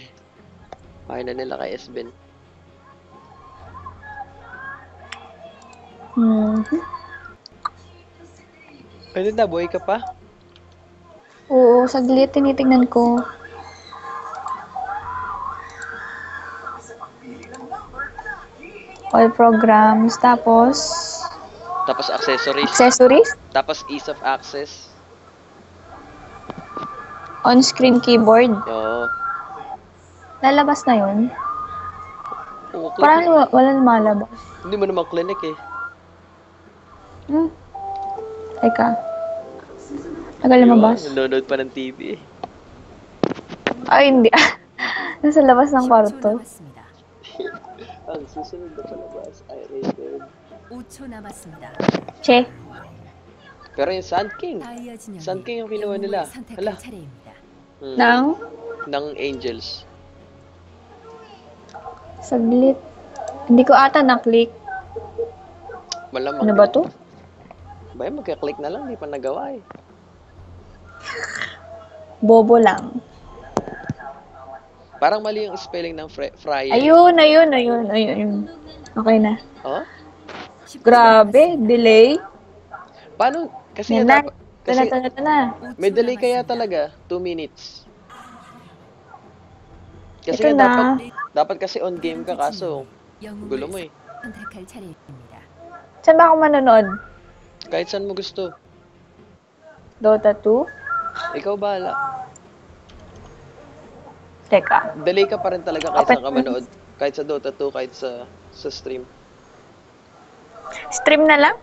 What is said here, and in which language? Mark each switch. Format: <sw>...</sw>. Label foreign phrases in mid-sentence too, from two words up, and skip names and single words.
<tl>Kaya na nila kay S-Ben. Ano na, buhay ka pa? Oo, saglit, tinitingnan ko.</tl> <en>All programs, tapos</en> <tl>Tapos accessories. accessories,</tl> <en>Tapos ease of access. on-screen keyboard.</en> <tl>Oo. Lalabas na yun? Oo, click. Parang wala na malabas. Hindi mo naman clinic eh. Teka. Tagal lumabas. Nanonood pa ng TV eh. Ay, hindi. Nasa labas ng</tl> <ko>10초</ko> <tl>kwarto.</tl> <ko>남았습니다.</ko> <tl>Ang susunod na palabas ay rated.</tl> <ko>5초 남았습니다.</ko> <tl>Che. Pero yung Sand King.</tl> <ko>다이아 진영이</ko> <tl>Sand King yung kinuha nila.</tl> <ko>영웅을 선택할</ko> <tl>Hala.</tl> <ko>차례입니다.</ko> <tl>Nang? Ng Angels. Saglit. Hindi ko ata na-click. Malamang. Ano ba to? Ba, magka-click na lang. Di pa nagawa eh. Bobo lang. Parang mali yung spelling ng Fryer. Ayun. Okay na. Oh?</tl> <ko>10초</ko> <tl>Grabe,</tl> <ko>남았습니다.</ko> <tl>Eh, delay. Paano? Kasi Yan nga na. dapat... Ito na, Kasi ito na. may</tl> <ko>5초</ko> <tl>delay kaya</tl> <ko>남았습니다.</ko> <tl>talaga. 2 minutes. Kasi Ito nga na. dapat kasi</tl> <en>on game</en> <tl>ka kaso</tl> <ko>영웅을</ko> <tl>gulo mo eh.</tl> <ko>선택할 차례입니다.</ko> <tl>Saan ba ako manonood? Kahit saan mo gusto. Dota 2? Ikaw bahala. Teka. Delay ka pa rin talaga kahit saan ka Open. manood. Kahit sa Dota 2, kahit sa stream. Stream na lang?</tl>